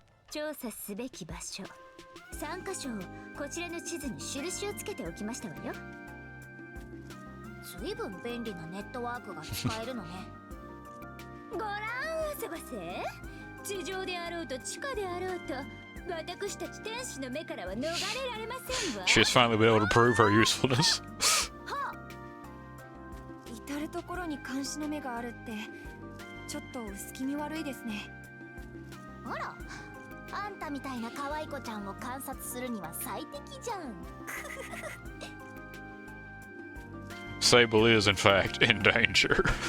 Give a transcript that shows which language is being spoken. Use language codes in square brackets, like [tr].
[ja] 調査すべき場所3カ所をこちらの地図に印をつけておきましたわよ。ずいぶん便利なネットワークが使えるのね。ご覧あそばせ。地上であろうと地下であろうと私たち天使の目からは逃れられませんわ。 [en] She's finally been able to prove her usefulness. [ja] 至る所に監視の目があるってちょっと薄気味悪いですね。あら、あんたみたいな可愛い子ちゃんを観察するには最適じゃん。 [en] Sable is, in fact, in danger.